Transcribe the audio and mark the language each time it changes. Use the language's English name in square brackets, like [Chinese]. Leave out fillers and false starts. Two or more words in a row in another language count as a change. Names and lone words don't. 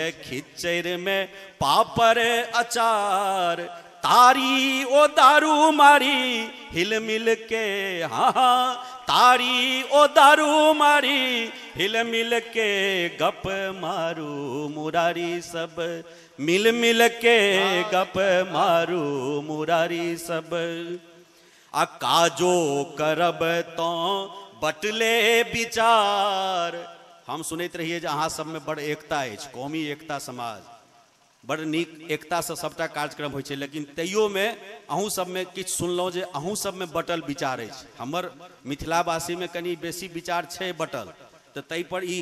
[Maithili] खिचड़ में पापड़ अचार, तारी ओ दारू मारी हिल मिल के, हाँ तारी ओ दारू मारी हिल मिल के, गप मारू मुरारी सब मिल मिल के, गप मारू मुरारी सब। आ काजो करब तो बटले विचार, हम सुनैत रहिए जे अहाँ सब में बड़ एकता अछि, कौमी एकता समाज, बड़ नीक एकता से सबटा कार्यक्रम होइ छै, लेकिन तैयो में अहूँ सब में किछु सुनलहुँ जे अहूँ सब में बटल विचार अछि। हमर मिथिलावासी में कनी बेसी विचार छै बटल, तो तै पर ई